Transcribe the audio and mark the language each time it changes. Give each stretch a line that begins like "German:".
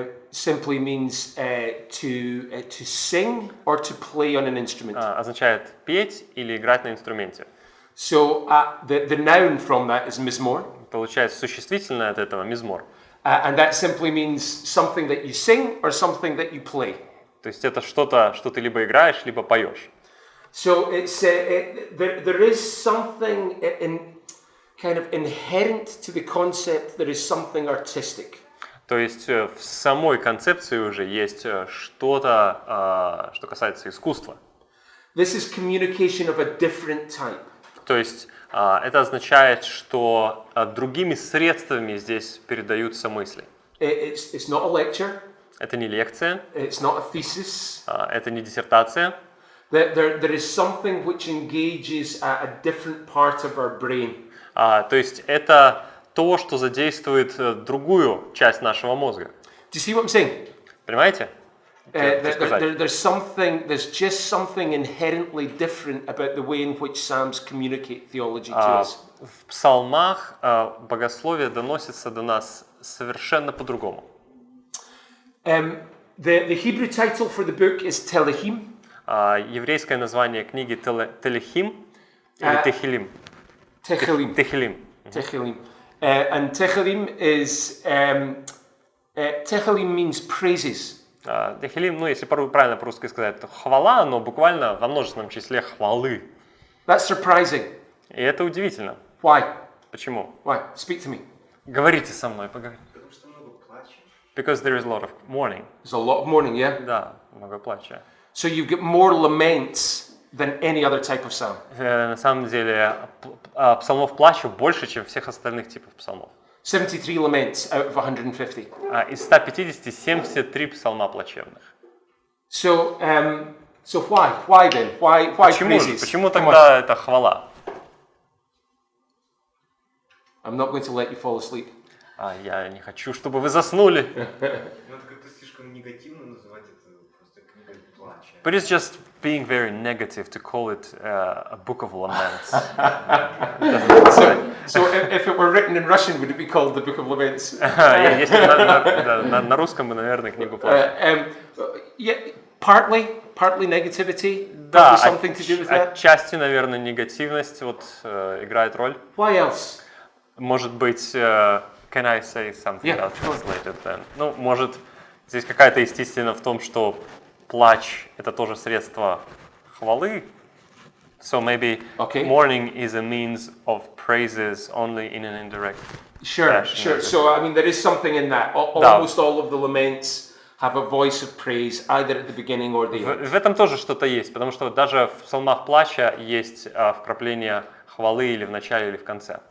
English: simply means to sing or to play on an instrument.
Russian: означает «петь» или «играть на инструменте».
English: So the noun from that is mizmor.
Russian: Получается существительное от этого «мизмор».
English: And that simply means something that you sing or something that you play.
Russian: То есть это что-то, что ты либо играешь, либо поешь.
English: So it's there is something kind of inherent to the concept. There is something artistic.
Russian: То есть в самой концепции уже есть что-то, что касается искусства.
English: This is communication of a different type.
Russian: То есть это означает, что другими средствами здесь передаются мысли.
English: It's not a lecture.
Russian: Это не лекция,
English: It's not a thesis.
Russian: это не диссертация.
English: There is something which engages a different part of our brain.
Russian: То есть это то, что задействует другую часть нашего мозга.
English: Do you see what I'm saying?
Russian: Понимаете?
English: There's just something inherently different about the way in which Psalms communicate theology to us.
Russian: В псалмах богословие доносится до нас совершенно по-другому.
English: The Hebrew title for the book is Telehim.
Russian: Еврейское название книги Телехим или Техилим.
English: Tehillim.
Russian: Техилим.
English: Tehillim. And Tehillim is Tehillim means praises.
Russian: Техилим, ну если правильно по-русски сказать, то хвала, но буквально во множественном числе хвалы.
English: That's surprising.
Russian: И это удивительно.
English: Why?
Russian: Почему?
English: Why? Speak to me.
Russian: Говорите со мной, поговорите. Потому что много плача.
English: Because there is a lot of mourning. There's a lot of mourning, yeah?
Russian: Да, много плача.
English: So you get more laments than any other type of psalm.
Russian: На самом деле псалмов плача больше, чем всех остальных типов псалмов.
English: 73 laments out of 150.
Russian: Из 150 73 псалма плачевных.
English: So why? Why then? Why praises?
Russian: Почему тогда это хвала?
English: I'm not going to let you fall asleep.
Russian: Я не хочу, чтобы вы заснули. Ну, это как-то слишком негативно называть это просто книгой плача.
English: But it's just being very negative to call it a book of laments. So if it were written in Russian, would it be called the Book of Laments?
Russian: Если на русском бы, наверное, книгу плача.
English: Yeah, partly negativity.
Russian: Да,
English: Something to do with that.
Russian: отчасти, наверное, негативность вот играет роль.
English: Why else?
Russian: Может быть,
English: can I say something I'll translate it then?
Russian: Ну, может, здесь какая-то естественность в том, что плач – это тоже средство хвалы.
English: So maybe mourning is a means of praises only in an indirect Sure. So, I mean, there is something in that. Almost all of the laments have a voice of praise, either at the beginning or the end.
Russian: В этом тоже что-то есть, потому что даже в псалмах плача есть вкрапление хвалы или в начале, или в конце.